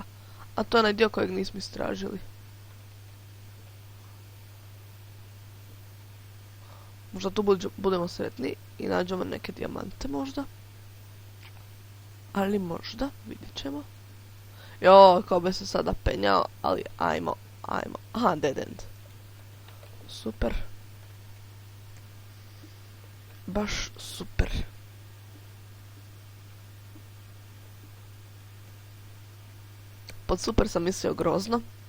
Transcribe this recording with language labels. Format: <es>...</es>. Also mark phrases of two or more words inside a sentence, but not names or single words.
<hr>A to je onaj dio kojeg nismo istražili. Možda tu budemo sretni i nađemo neke dijamante možda. Ali možda, vidit ćemo. Kao bi se sada penjao, ali ajmo. Aha,</hr> <en>dead end.</en> <hr>Super. Baš super. Pod super sam mislio grozno.</hr>